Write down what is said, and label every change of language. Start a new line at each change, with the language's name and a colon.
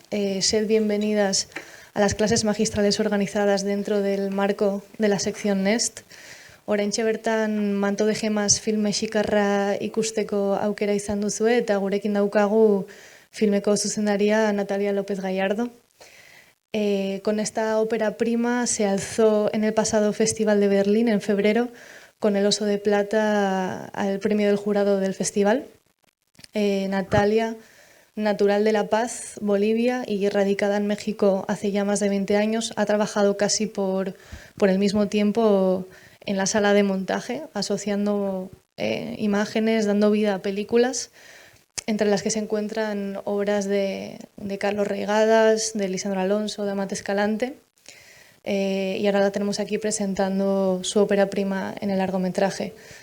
Spanish: Sed bienvenidas a las clases magistrales organizadas dentro del marco de la sección Nest.
Basque: Oraintxe bertan Manto de Gemas film mexikarra ikusteko aukera izan duzue eta gurekin daukagu filmeko zuzendaria Natalia López Gallardo.
Spanish: Con esta ópera prima se alzó en el pasado Festival de Berlín en febrero con el Oso de Plata al premio del jurado del festival. Natalia, natural de La Paz, Bolivia y radicada en México hace ya más de 20 años, ha trabajado casi por el mismo tiempo en la sala de montaje, asociando imágenes, dando vida a películas, entre las que se encuentran obras de Carlos Reigadas, de Lisandro Alonso, de Amat Escalante, y ahora la tenemos aquí presentando su ópera prima en el largometraje.